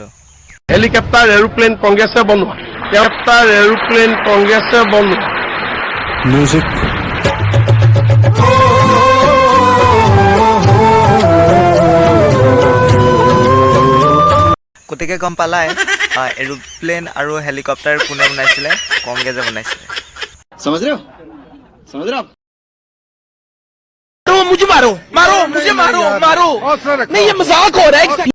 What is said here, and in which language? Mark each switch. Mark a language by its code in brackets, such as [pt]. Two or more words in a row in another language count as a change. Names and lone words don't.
[as] হেলিকপ্টাৰ এৰোপ্লেন কংগ্ৰেছে বনোৱা হেলিকপ্টাৰ এৰোপ্লেন কংগ্ৰেছে বনোৱা music গতিকে গম পালাই এৰোপ্লেন আৰু হেলিকপ্টাৰ কোনে বনাইছিলে কংগ্ৰেছে বনাইছিলে [hi] समझ रहे हो मुझे मारो मारो मुझे मारो मारो नहीं ये मजाक हो रहा है